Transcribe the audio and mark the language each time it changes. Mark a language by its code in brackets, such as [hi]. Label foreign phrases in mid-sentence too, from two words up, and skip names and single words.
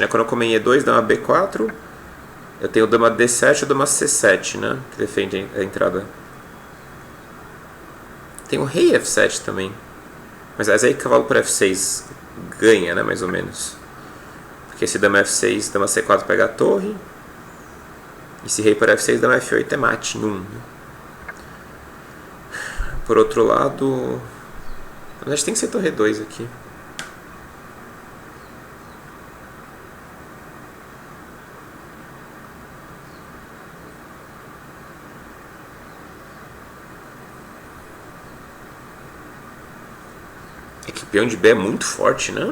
[pt] Quando eu comei E2, dama B4, eu tenho dama D7 ou dama C7, né? Que defende a entrada. Tem o rei F7 também. Mas aí cavalo por F6 ganha, né? Mais ou menos. Porque se dama F6, dama C4 pega a torre. E se rei por F6, dama F8 é mate em 1. Por outro lado... Na verdade tem que ser torre 2 aqui. É que o peão de B é muito forte, né?